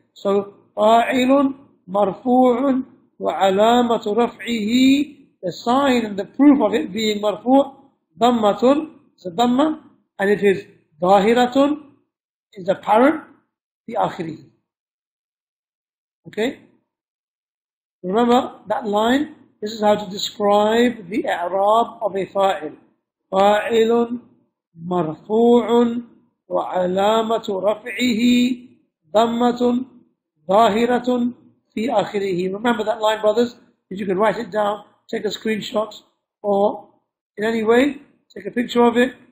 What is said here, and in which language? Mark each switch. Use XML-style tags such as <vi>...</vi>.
<en>So,</en> <ar>fa'ilun marfu'un wa alamatu raf'ihi,</ar> <en>the sign and the proof of it being marfu' dhammatun, it's a dhamma, and it is dhahiratun, is apparent, the akhiri. Okay? Remember that line, This is how to describe the i'rab of a fa'il.</en> <ar>فاعل مرفوع وعلامة رفعه ضمة ظاهرة في آخره.</ar> <en>Remember that line, brothers? If you can write it down, take a screenshot, or in any way, take a picture of it.</en>